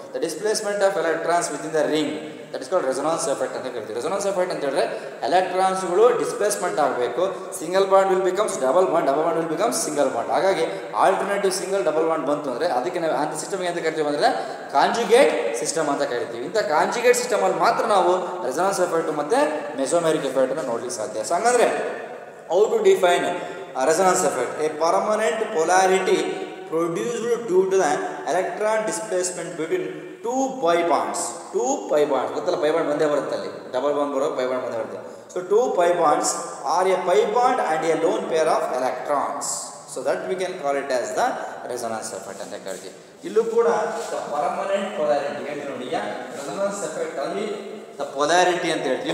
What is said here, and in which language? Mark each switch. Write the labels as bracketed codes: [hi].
[en] The displacement of electrons within the ring, that is called resonance effect [kn] ಅಂತ ಕರಿತೀವಿ. ರೆಸೊನಾನ್ಸ್ effect ಅಂತ ಹೇಳಿದ್ರೆ ಎಲೆಕ್ಟ್ರಾನ್ಸ್ಗಳು displacement ಆಗಬೇಕು. [en] Single bond will becomes double bond will becomes single bond. [kn] ಹಾಗಾಗಿ alternative single double bond ಬಂತು ಅಂದರೆ ಅದಕ್ಕೆ ನಾವು ಅಂತ ಸಿಸ್ಟಮ್ಗೆ ಅಂತ ಕರಿತೀವಿ ಅಂದರೆ ಕಾಂಜುಗೇಟ್ ಸಿಸ್ಟಮ್ ಅಂತ ಕರಿತೀವಿ. ಇಂಥ ಕಾಂಜುಗೇಟ್ ಸಿಸ್ಟಮಲ್ಲಿ ಮಾತ್ರ ನಾವು ರೆಸೊನಾನ್ಸ್ ಎಫೆಕ್ಟ್ ಮತ್ತು ಮೆಸೋಮೆರಿಕ್ ಎಫೆಕ್ಟನ್ನು ನೋಡಲಿಕ್ಕೆ ಸಾಧ್ಯ. [en] So ಹಂಗಂದರೆ how to define resonance effect? A permanent polarity produced due to the electron displacement between two pi bonds. [kn] ಗೊತ್ತಲ್ಲ, ಪೈ ಬಾಂಡ್ ಬಂದೇ ಬರುತ್ತೆ ಅಲ್ಲಿ, ಡಬಲ್ ಬಾಂಡ್ ಬರೋ ಪೈ ಬಾಂಡ್ ಬಂದೇ ಬರುತ್ತೆ. [en] So 2 pi bonds are a pi bond and a lone pair of electrons. So that we can call it as the resonance effect [kn] ಅಂತ ಕರಿತೀವಿ. ಇಲ್ಲೂ ಕೂಡ [en] the permanent polarity [kn] ಹೇಳ್ತೀವಿ ನೋಡಿ. [en] resonance effect ಅಲ್ಲಿ the polarity [kn] ಅಂತ ಹೇಳ್ತೀವಿ.